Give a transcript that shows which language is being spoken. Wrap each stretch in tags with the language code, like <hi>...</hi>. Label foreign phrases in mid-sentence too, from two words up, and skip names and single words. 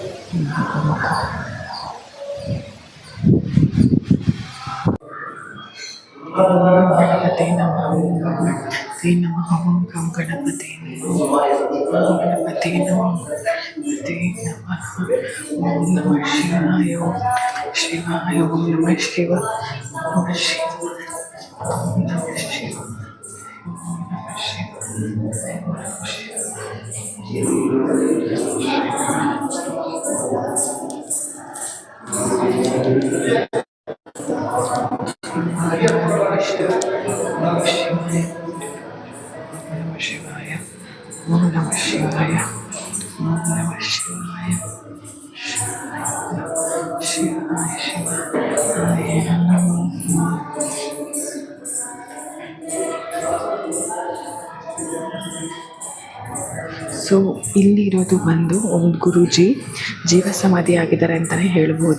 <sa>ಗಣಪತಿ ನಮಃ ಶ್ರೀ ನಮಃ ಓಂ ಗಣಪತಿ ಗಣಪತಿ ನಮಃ ಓಂ ನಮಃ ಶಿವಾಯ ಓಂ ಶಿವಾಯ ಓಂ ನಮಃ ಶಿವ ಓಂ ಶಿವ ಓಂ ನಮಃ ಶಿವ ಓಂ ನಮಃ ಶಿವ ಶಿವಾಯ ಓಂ ನಮಃ ಶಿವಾಯ ಓಂ ನಮಃ ಶಿವಾಯ ಶಿವಾಯ ಶಿವಾಯ</sa> <kn>ಸೊ ಇಲ್ಲಿರೋದು ಬಂದು ಒಂದು ಗುರೂಜಿ ಜೀವ ಸಮಾಧಿ ಆಗಿದ್ದಾರೆ ಅಂತಲೇ ಹೇಳ್ಬೋದು.</kn>